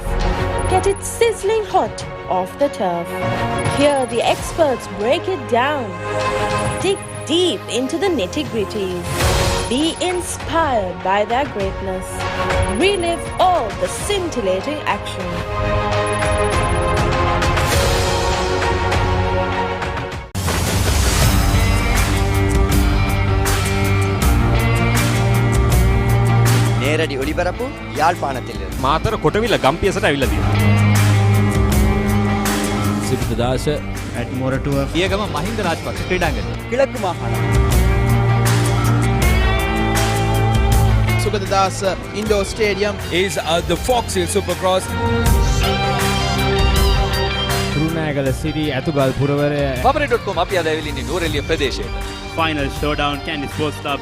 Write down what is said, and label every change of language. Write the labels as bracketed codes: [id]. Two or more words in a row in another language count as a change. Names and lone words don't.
[en] Get it sizzling hot off the turf. Hear the experts break it down. Dig deep into the nitty-gritties. Be inspired by their greatness. Relive all the scintillating action. [ta] நேரடி ஒளிபரப்பு யாழ்ப்பாணத்தில் [si] මාතර කොටවිල ගම්පියසට ඇවිල්ලා තියෙනවා. සිප්‍රදාස ඇට්මෝරටුව පියගම මහින්ද රාජපක්ෂ ක්‍රීඩාංගණය. [ta] கிழக்கு மாகாணம் [si] සුගතදාස ඉන්ඩෝර් ස්ටේඩියම් [en] is the Fox Hill Supercross. Kurunegala City Athugal Puravare. [si] Papare.com අපි අද ඇවිල්ලා ඉන්නේ නුවරඑළිය ප්‍රදේශයට. [en] Final showdown Candy Sports Club.